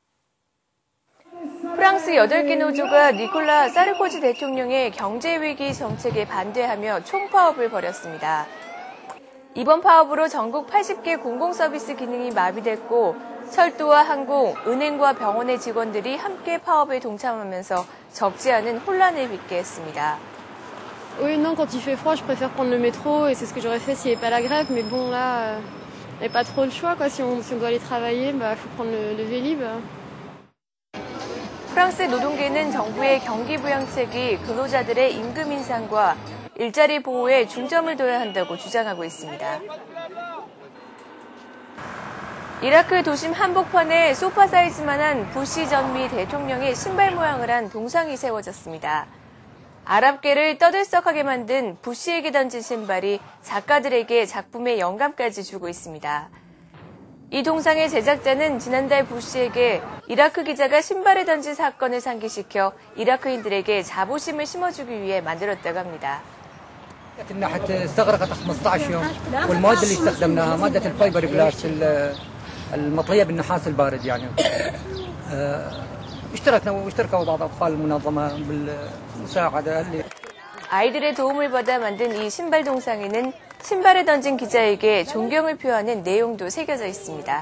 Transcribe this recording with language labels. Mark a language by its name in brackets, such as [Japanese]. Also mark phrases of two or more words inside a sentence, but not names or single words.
[Korean] 프랑스 8개 노조가 니콜라 사르코지 대통령의 경제위기 정책에 반대하며 총파업을 벌였습니다. 이번 파업으로 전국 80개 공공서비스 기능이 마비됐고 철도와 항공, 은행과 병원의 직원들이 함께 파업에 동참하면서 적지 않은 혼란을 빚게 했습니다. [French] Oui, non, quand il fait froid, je préfère prendre le métro et c'est ce que j'aurais fait s'il n'y avait pas la grève. Mais bon, là, il n'y a pas trop le choix, quoi. Si on doit aller travailler, bah, faut prendre le Vélib. [Korean] 프랑스 노동계는 정부의 경기 부양책이 근로자들의 임금 인상과 일자리 보호에 중점을 둬야 한다고 주장하고 있습니다. 이라크 도심 한복판에 소파 사이즈만한 부시 전미 대통령의 신발 모양을 한 동상이 세워졌습니다. 아랍계를 떠들썩하게 만든 부시에게 던진 신발이 작가들에게 작품의 영감까지 주고 있습니다. 이 동상의 제작자는 지난달 부시에게 이라크 기자가 신발을 던진 사건을 상기시켜 이라크인들에게 자부심을 심어주기 위해 만들었다고 합니다. [Arabic] النحت استغرقت 15 يوم والمواد اللي استخدمناها مادة الفايبر جلاس المطلية بالنحاس البارد يعني اشتركوا بعض أطفال المنظمة بالمساعدة [Korean] 아이들의 도움을 받아 만든 이 신발 동상에는 신발을 던진 기자에게 존경을 표하는 내용도 새겨져 있습니다.